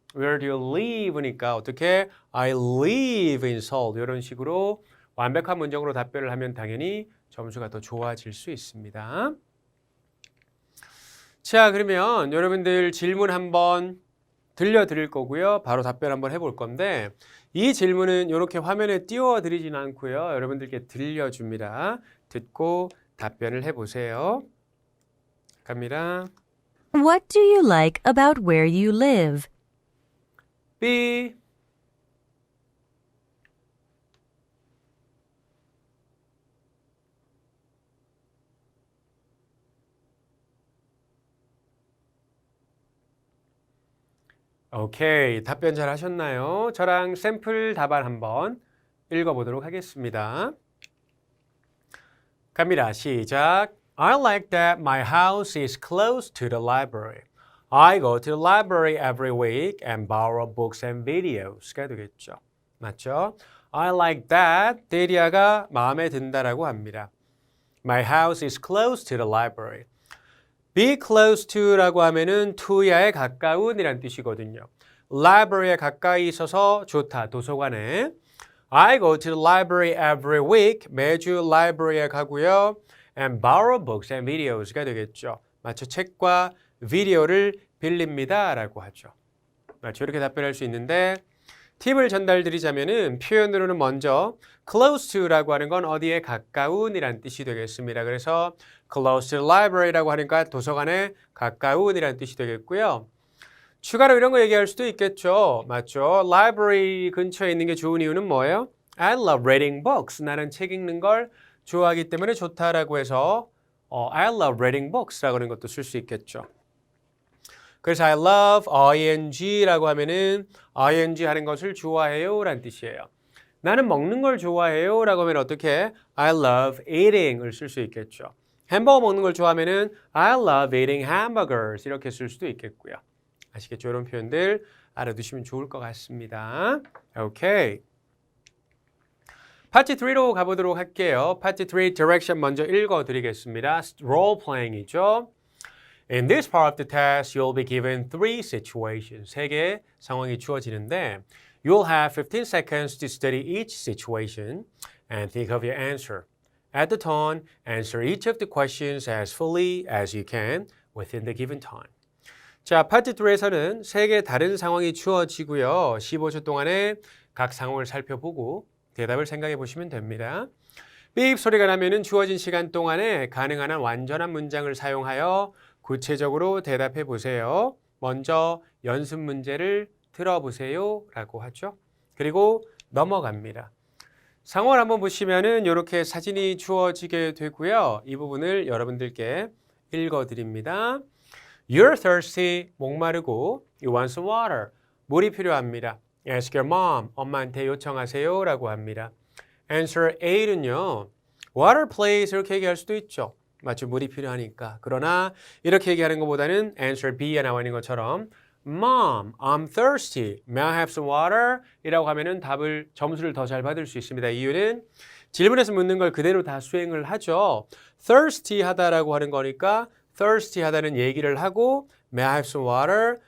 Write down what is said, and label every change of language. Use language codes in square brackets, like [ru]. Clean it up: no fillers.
[en] Where do you live? [ko] 니까 어떻게 [en] I live in Seoul [ko] 이런 식으로 완벽한 문장으로 답변을 하면 당연히 점수가 더 좋아질 수 있습니다. 자, 그러면 여러분들 질문 한번 들려드릴 거고요. 바로 답변 한번 해볼 건데 이 질문은 이렇게 화면에 띄워드리진 않고요. 여러분들께 들려줍니다. 듣고 답변을 해보세요. 갑니다. [en] What do you like about where you live? B. [ko] 오케이. 답변 잘 하셨나요? 저랑 샘플 답안 한번 읽어보도록 하겠습니다. 갑니다. 시작. [en] I like that my house is close to the library. I go to the library every week and borrow books and videos [ko] 가 되겠죠. 맞죠? [en] I like that. [ko] 데리아가 마음에 든다라고 합니다. [en] My house is close to the library. [ko] Be close to라고 하면은 to야에 가까운이란 뜻이거든요. library에 가까이 있어서 좋다, 도서관에. [en] I go to the library every week. [ko] 매주 library에 가고요. [en] And borrow books and videos [ko] 가 되겠죠. 맞죠? 책과 비디오를 빌립니다 라고 하죠. 맞죠? 이렇게 답변할 수 있는데 팁을 전달드리자면은 표현으로는 먼저 close to라고 하는 건 어디에 가까운이란 뜻이 되겠습니다. 그래서 close to the library라고 하니까 도서관에 가까운이란 뜻이 되겠고요. 추가로 이런 거 얘기할 수도 있겠죠. 맞죠? library 근처에 있는 게 좋은 이유는 뭐예요? [en] I love reading books. [ko] 나는 책 읽는 걸 좋아하기 때문에 좋다라고 해서 [en] I love reading books [ko] 라고 하는 것도 쓸 수 있겠죠. 그래서 [en] I love ing [ko] 라고 하면은 ing 하는 것을 좋아해요 라는 뜻이에요. 나는 먹는 걸 좋아해요 라고 하면 어떻게 [en] I love eating [ko] 을 쓸 수 있겠죠. 햄버거 먹는 걸 좋아하면은 [en] I love eating hamburgers [ko] 이렇게 쓸 수도 있겠고요. 아시겠죠? 이런 표현들 알아두시면 좋을 것 같습니다. 오케이. 파트 3로 가보도록 할게요. 파트 3 direction 먼저 읽어드리겠습니다. [en] role playing이죠. In this part of the test, you'll be given 3 situations. [ko] 3개의 상황이 주어지는데 [en] you'll have 15 seconds to study each situation and think of your answer. At the tone, answer each of the questions as fully as you can within the given time. [ko] 자, 파트 2에서는 3개 다른 상황이 주어지고요. 15초 동안에 각 상황을 살펴보고 대답을 생각해 보시면 됩니다. 삐입 소리가 나면은 주어진 시간 동안에 가능한 한 완전한 문장을 사용하여 구체적으로 대답해 보세요. 먼저 연습 문제를 들어보세요 라고 하죠. 그리고 넘어갑니다. 상황을 한번 보시면은 이렇게 사진이 주어지게 되고요. 이 부분을 여러분들께 읽어드립니다. [en] You're thirsty, [ko] 목마르고 [en] you want some water, [ko] 물이 필요합니다. [en] Ask your mom, [ko] 엄마한테 요청하세요 라고 합니다. [en] Answer A는요. Water please [ko] 이렇게 얘기할 수도 있죠. 맞죠? 물이 필요하니까. 그러나 이렇게 얘기하는 것보다는 answer B에 나와 있는 것처럼 [en] Mom, I'm thirsty. May I have some water? [ko] 이라고 하면은 답을 점수를 더 잘 받을 수 있습니다. 이유는 질문에서 묻는 걸 그대로 다 수행을 하죠. [en] thirsty [ko] 하다라고 하는 거니까 [en] thirsty [ko] 하다는 얘기를 하고 [en] May I have some water?